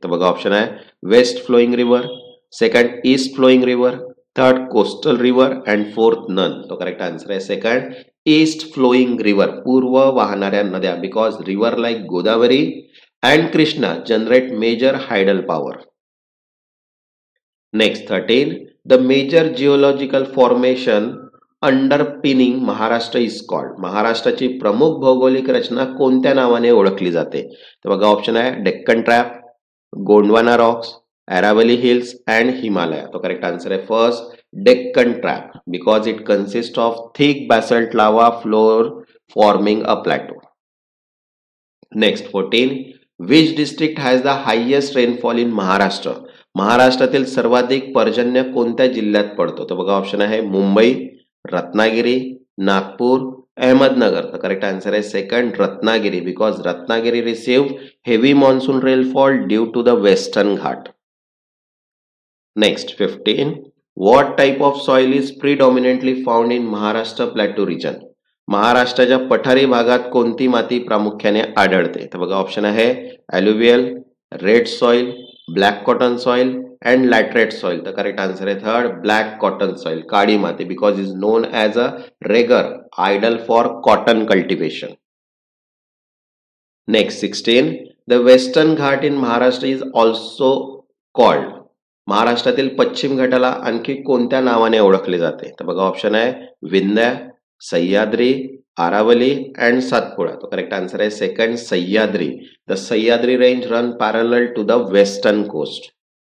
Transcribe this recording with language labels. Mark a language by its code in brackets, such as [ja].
[mr] तर बघा ऑप्शन आहे [en] West flowing river, second east flowing river, third coastal river and fourth none. [mr] तो correct answer आहे [en] second, east flowing river, [mr] पूर्व वाहणाऱ्या नद्या, [en] Because river like Godavari and Krishna generate major hydel power. Next 13, the major geological formation underpinning Maharashtra is called. [mr] महाराष्ट्राची प्रमुख भौगोलिक रचना कोणत्या नावाने ओळखली जाते? तर बघा ऑप्शन आहे [en] Deccan trap, Gondwana rocks, Aravalli hills and Himalaya. [mr] तो करेक्ट आन्सर आहे [en] First, Deccan Trap, because it consists of thick basalt lava floor forming a plateau. Next 14, which district has the highest rainfall in Maharashtra. [mr] महाराष्ट्रातील सर्वाधिक पर्जन्य कोणत्या जिल्ह्यात पडतो? तर बघा ऑप्शन आहे मुंबई, रत्नागिरी, नागपूर, अहमदनगर. तर करेक्ट आन्सर आहे [en] Second, Ratnagiri, because Ratnagiri received heavy monsoon rainfall due to the western Ghat. Next 15, what type of soil is predominantly found in Maharashtra Plateau region. [mr] महाराष्ट्राच्या पठारी भागात कोणती माती प्रामुख्याने आढळते? तर बघा ऑप्शन आहे [en] alluvial, red soil, black cotton soil and laterite soil. [mr] तर करेक्ट आन्सर आहे [en] third, black cotton soil, [mr] काळी माती, [en] Because is known as a regur, ideal for cotton cultivation. Next 16, the western Ghat in Maharashtra is also called. [mr] महाराष्ट्रातील पश्चिम घाटाला आणखी कोणत्या नावाने ओळखले जाते? तर बघा ऑप्शन आहे विंध्य, सह्याद्री, आरावली अँड सातपुडा. तो करेक्ट आन्सर आहे [en] Second, Sahyadri. The Sahyadri range run parallel to the western coast.